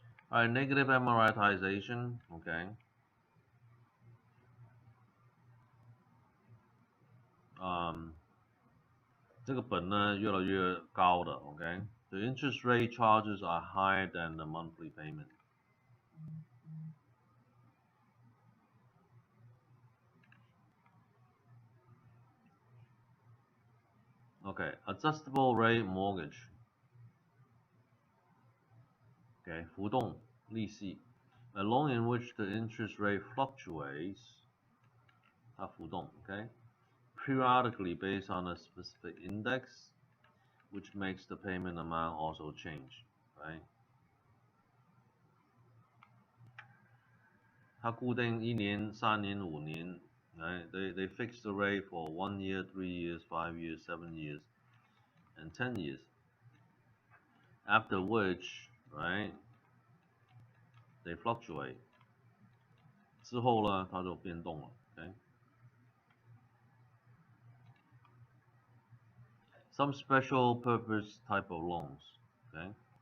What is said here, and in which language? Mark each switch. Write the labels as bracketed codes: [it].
[en] Alright, negative amortization, okay. [zh] 这个本呢越来越高的 ，OK。 [en] The interest rate charges are higher than the monthly payment. Okay, adjustable rate mortgage. Okay, [zh] 浮动利息 [en] a loan in which the interest rate fluctuates, [zh] 它浮动 [en] okay, periodically based on a specific index, which makes the payment amount also change, right? [zh] 它固定1年、3年、5年 right? [en] They fix the rate for 1 year, 3 years, 5 years, 7 years, and 10 years. After which, right, they fluctuate. [zh] 之后呢，它就变动了 ，OK。 [en] Some special purpose type of loans, OK。